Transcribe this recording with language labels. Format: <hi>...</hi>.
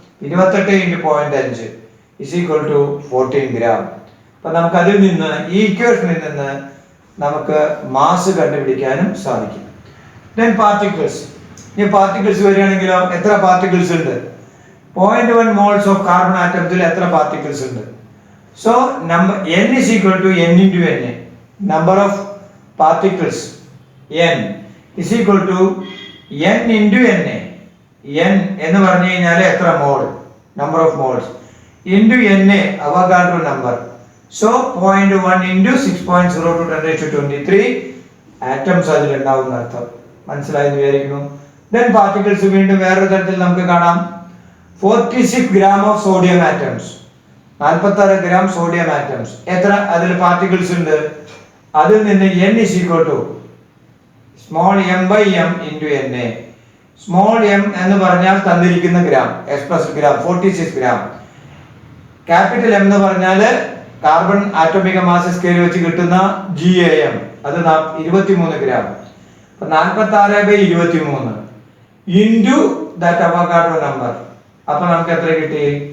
<en>28 into 0.5 is equal to 14 gram.</en> <ml>അപ്പൊ നമുക്ക് അതിൽ നിന്ന്, ഈ ഇക്വേഷനിൽ നിന്ന് നമുക്ക് മാസ് കണ്ടുപിടിക്കാനും സാധിക്കും. Then particles. ഈ പാർട്ടിക്കിൾസ് വരികയാണെങ്കിലോ എത്ര പാർട്ടിക്കിൾസ് ഉണ്ട്? 0.1 മോൾസ് ഓഫ് കാർബൺ ആറ്റത്തിൽ എത്ര പാർട്ടിക്കിൾസ് ഉണ്ട്?</ml> <en>So number N is equal to N into N, number of particles N is equal to N into N A.</en> <ml>N എന്ന് പറഞ്ഞു കഴിഞ്ഞാൽ എത്ര മോൾ, number of moles, into N A Avogadro number. So 0.1 into 6.02 10⁻23 atoms അതിലുണ്ടാവും എന്നർത്ഥം. മനസ്സിലായെന്ന് വിചാരിക്കുന്നു. Then particles വീണ്ടും വേറൊരു തരത്തിൽ നമുക്ക് കാണാം.</ml> <en>46 gram of sodium atoms,</en> <ml>46 gram sodium atoms. എത്ര അതിൽ പാർട്ടിക്കിൾസ് ഉണ്ട്? അതിൽ നിന്ന്</ml> <en>n is equal to small m by m into na.</en> <ml>Small m എന്ന് പറഞ്ഞാൽ തന്നിരിക്കുന്ന gram, s plus gram 46 gram. Capital M എന്ന് പറഞ്ഞാൽ കാർബൺ ആറ്റോമിക മാസ് സ്കെയിൽ വെച്ച് കിട്ടുന്ന GAM, അത് 23 ഗ്രാം. അപ്പൊ 46/23</ml> <en>Into that Avogadro number.</en> <ml>അപ്പൊ നമുക്ക് എത്ര കിട്ടി?</ml>